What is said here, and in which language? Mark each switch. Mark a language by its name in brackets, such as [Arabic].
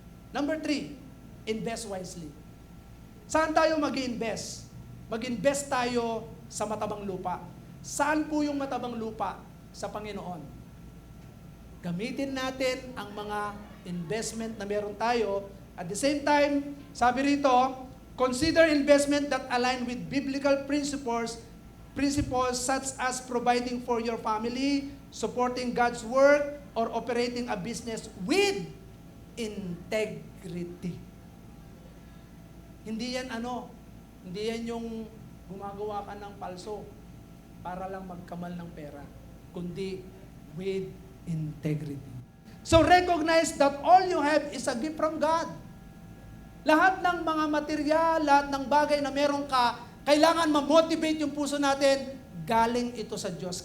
[English] Number 3, invest wisely. [Filipino] Saan tayo mag-invest? Mag-invest tayo sa matabang lupa. Saan po yung matabang lupa? Sa Panginoon. Gamitin natin ang mga investment na meron tayo. [English] At the same time, [Filipino] sabi rito, [English] consider investment that align with biblical principles such as providing for your family, supporting God's work, or operating a business with integrity. [Filipino] Hindi yan hindi yan yung gumagawa ka ng palso para lang magkamal ng pera, kundi [English] with integrity. So recognize that all you have is a gift from God. [Filipino] Lahat ng mga material, lahat ng bagay na meron ka, kailangan ma-motivate yung puso natin, galing ito sa Diyos.